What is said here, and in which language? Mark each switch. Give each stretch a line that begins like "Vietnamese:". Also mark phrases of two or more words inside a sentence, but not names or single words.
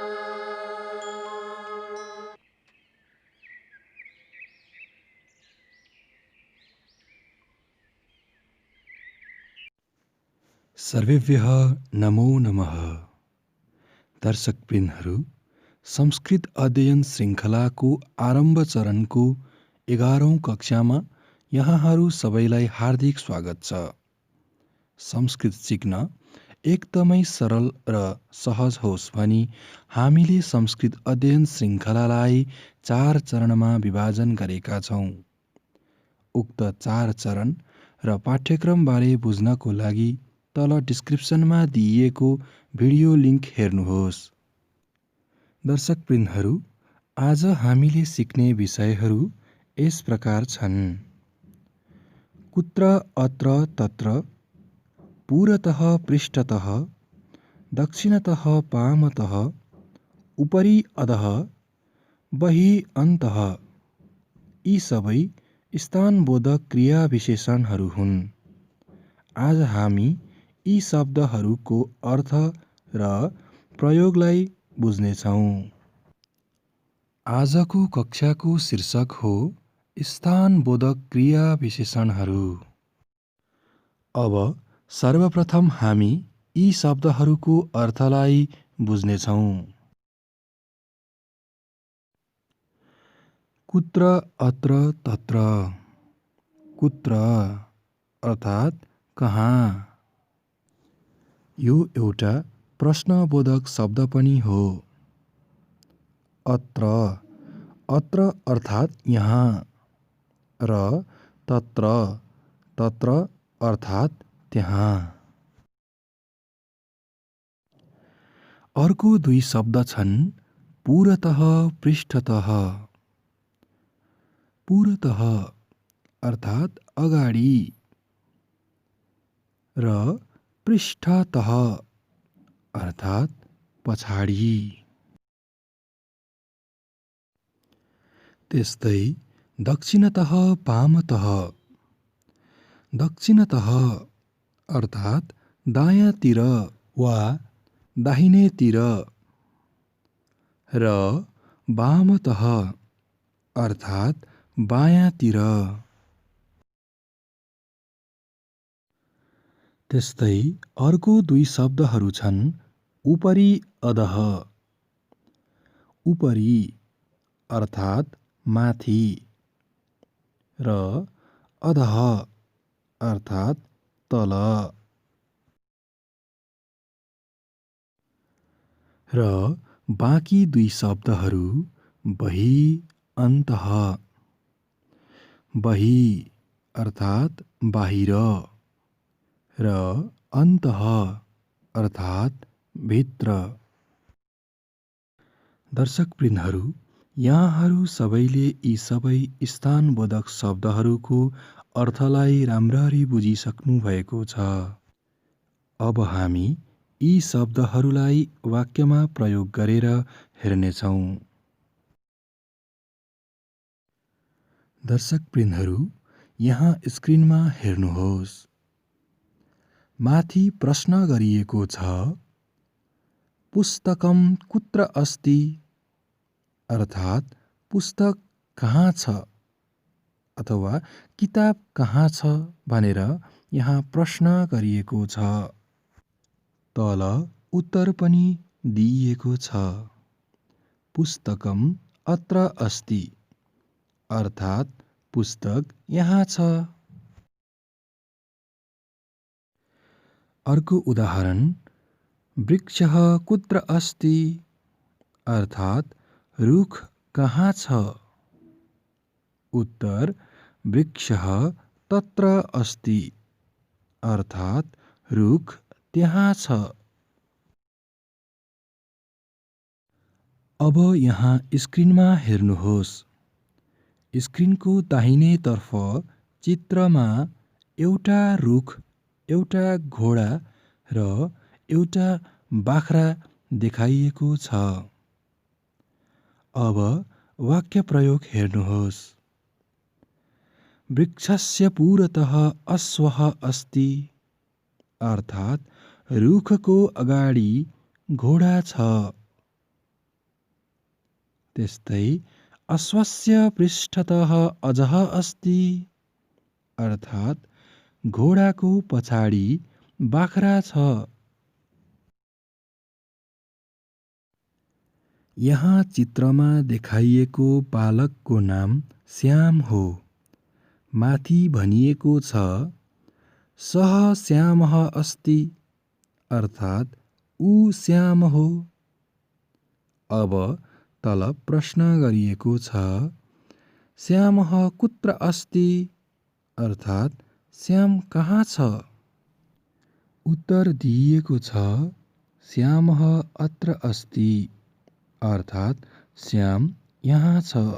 Sanskrit: सर्वेभ्यः नमो नमः।
Nepali: दर्शकवृन्दहरू, संस्कृत अध्ययन श्रृङ्खलाको आरम्भ चरणको 11औं कक्षामा यहाँहरू सबैलाई हार्दिक स्वागत छ। संस्कृत सिक्न एकदमै सरल र सहज होस् भनी हामीले संस्कृत अध्ययन श्रृङ्खलालाई 4 चरणमा विभाजन गरेका छौँ। उक्त 4 चरण र पाठ्यक्रमबारे बुझ्नको लागि तल डिस्क्रिप्सनमा दिइएको भिडियो लिङ्क हेर्नुहोस्। दर्शकवृन्दहरू, आज हामीले सिक्ने विषयहरू यस प्रकार छन्।
Sanskrit: कुत्र अत्र तत्र, पुरतः पृष्ठतः, दक्षिणतः वामतः, उपरि अधः, बहिः अन्तः।
Nepali: यी सबै स्थानबोधक क्रिया विशेषणहरू हुन्। आज हामी यी शब्दहरूको अर्थ र प्रयोगलाई बुझ्नेछौँ। आजको कक्षाको शीर्षक हो स्थानबोधक क्रिया विशेषणहरू। अब सर्वप्रथम हामी यी शब्दहरूको अर्थलाई बुझ्नेछौँ।
Sanskrit: कुत्र अत्र तत्र।
Nepali: कुत्र अर्थात् कहाँ। यो एउटा प्रश्नबोधक शब्द पनि हो। अत्र अर्थात् यहाँ र तत्र अर्थात् त्यहाँ। अर्को 2 शब्द छन्
Sanskrit: पुरतः पृष्ठतः।
Nepali: पुरतः अर्थात् अगाडि र पृष्ठतः अर्थात् पछाडि।
Sanskrit: त्यस्तै दक्षिणतः वामतः।
Nepali: दक्षिणतः अर्थात् दायाँतिर वा दाहिनेतिर र वामतः अर्थात् बायाँतिर। त्यस्तै अर्को 2 शब्दहरू छन्
Sanskrit: उपरि अधः।
Nepali: उपरि अर्थात् माथि र अधः अर्थात् तल। र बाँकी 2 शब्दहरू
Sanskrit: बहिः अन्तः।
Nepali: बहिः अर्थात् बाहिर र अन्तः अर्थात् भित्र। दर्शकवृन्दहरू, यहाँहरू सबैले यी सबै स्थानबोधक शब्दहरूको अर्थलाई राम्ररी बुझिसक्नु भएको छ। अब हामी यी शब्दहरूलाई वाक्यमा प्रयोग गरेर हेर्नेछौँ। दर्शकवृन्दहरू, यहाँ स्क्रिनमा हेर्नुहोस्। माथि प्रश्न गरिएको छ,
Sanskrit: पुस्तकम कुत्र अस्ति
Nepali: अर्थात् पुस्तक कहाँ छ अथवा किताब कहाँ छ भनेर यहाँ प्रश्न गरिएको छ। तल उत्तर पनि दिइएको छ,
Sanskrit: पुस्तकम अत्र अस्ति
Nepali: अर्थात् पुस्तक यहाँ छ। अर्को उदाहरण,
Sanskrit: वृक्षः कुत्र अस्ति
Nepali: अर्थात् रुख कहाँ छ? उत्तर,
Sanskrit: वृक्षः तत्र अस्ति
Nepali: अर्थात् रुख त्यहाँ छ। अब यहाँ स्क्रिनमा हेर्नुहोस्। स्क्रिनको दाहिने तर्फ चित्रमा एउटा रुख, एउटा घोडा र एउटा बाख्रा देखाइएको छ। अब वाक्य प्रयोग हेर्नुहोस्।
Sanskrit: वृक्षस्य पुरतः अश्वः अस्ति
Nepali: अर्थात् रुखको अगाडि घोडा छ। त्यस्तै
Sanskrit: अश्वस्य पृष्ठतः अजः अस्ति
Nepali: अर्थात् घोडाको पछाडि बाख्रा छ। यहाँ चित्रमा देखाइएको बालकको नाम श्याम हो। माथि भनिएको छ
Sanskrit: सः श्यामः अस्ति
Nepali: अर्थात् ऊ श्याम हो। अब तल प्रश्न गरिएको छ
Sanskrit: श्यामः कुत्र अस्ति
Nepali: अर्थात् श्याम कहाँ छ? उत्तर दिइएको छ
Sanskrit: श्यामः अत्र अस्ति
Nepali: अर्थात् श्याम यहाँ छ।